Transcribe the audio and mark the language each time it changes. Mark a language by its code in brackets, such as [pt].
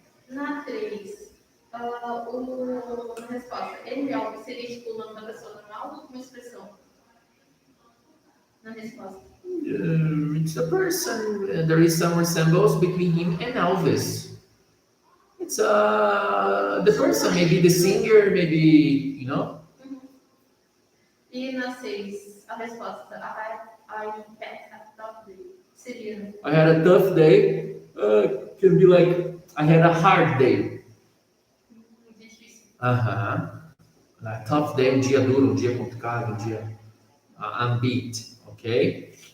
[pt] Na 3, na resposta, ele algo seria tipo o nome da pessoa normal ou uma expressão? Na resposta. [en] It's a person. There is some resemblance between him and Elvis. It's the person, maybe the singer, maybe, [pt] E na 6, a resposta, [en] I had a tough day. [pt] Seria. [en] I had a tough day. Can be like, I had a hard day. [pt] Muito difícil. [en] A tough day, [pt] um dia duro, um dia complicado, um dia [en] I'm beat, ok?